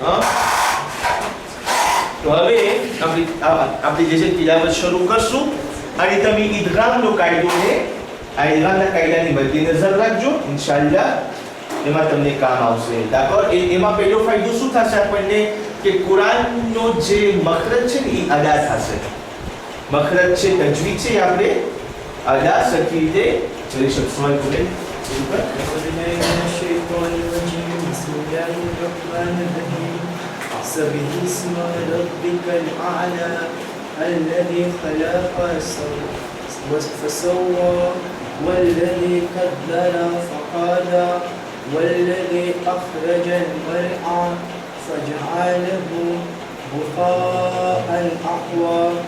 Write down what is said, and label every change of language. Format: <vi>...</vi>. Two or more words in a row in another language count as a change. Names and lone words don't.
<gu>તો હવે આપણે જે છે તિલાવત શરૂ કરશું અને તમે ઇદગામનો કાયદો ને આ ઇદગામના કાયદાની બધી નજર રાખજો. ઇન્શાઅલ્લાહ એમાં તમને કામ આવશે. d'accord? એમાં પહેલો ફાયદો શું થશે આપણને કે કુરાનનો જે મખરજ છે ને એ અદા થશે. મખરજ છે, તજવીદ છે, આપણે અદા સરખી રીતે કરી શકશું.</gu> <ar>سبح اسم ربك الأعلى الذي خلق فسوى والذي قدر فهدى والذي أخرج المرعى فجعله غثاء أحوى</ar>